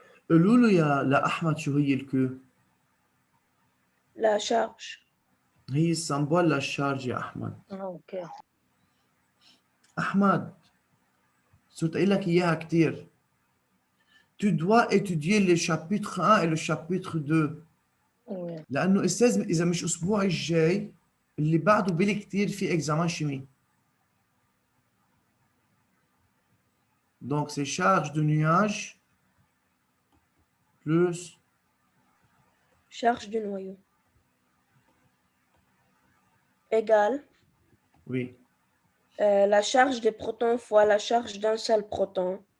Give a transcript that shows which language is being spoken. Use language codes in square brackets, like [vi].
[ar] قولوا له يا لأحمد شو هي الكيو؟ [fr] La charge. [ar] هي السمبول للشارج يا أحمد. أوكي. أحمد صرت قايل لك إياها كتير. [fr] Tu dois étudier le chapitre 1 et le chapitre 2. Oui. [ar] لأنه أستاذ إذا مش الأسبوع الجاي اللي بعده بالكتير في إكزامان شيمي. [fr] Donc c'est charge de nuage plus Charge du noyau égale oui la charge des protons fois la charge d'un seul proton.